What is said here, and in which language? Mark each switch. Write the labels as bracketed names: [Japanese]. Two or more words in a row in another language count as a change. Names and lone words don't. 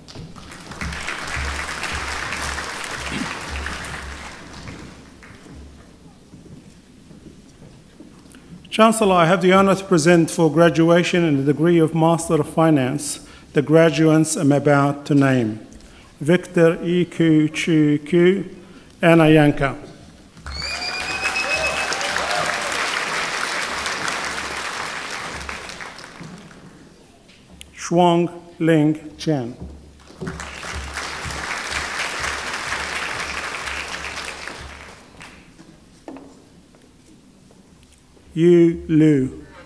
[English] Chancellor, I have the honor to present for graduation in the degree of Master of Finance the graduates I'm about to name. Victor E. Ku Chu Q, Anna Yanka. Shuang Ling Chen. Yu Lu.